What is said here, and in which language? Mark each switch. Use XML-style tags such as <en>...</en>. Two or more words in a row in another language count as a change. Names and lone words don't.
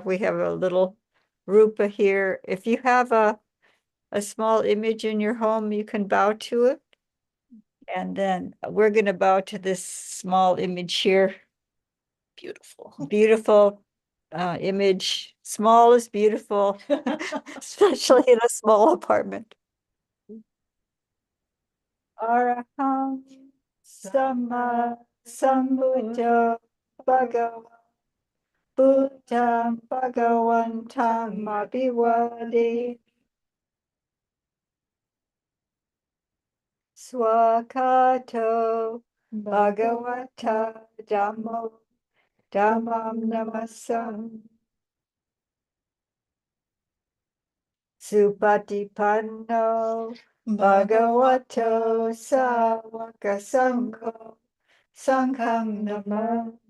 <en>We have a little rupa here. If you have a small image in your home, you can bow to it. And then we're gonna bow to this small image here. Beautiful. Beautiful image. Small is beautiful, especially in a small apartment.</en> <pi>Araham Sama Sambuddha Bhagavan Buddham Bhagavantam Abhivade Swakato Bhagavata Dhammo Dhammam Namasam Supatipanno Bhagavato Sāvaka Sangho Sangham Namah.</pi>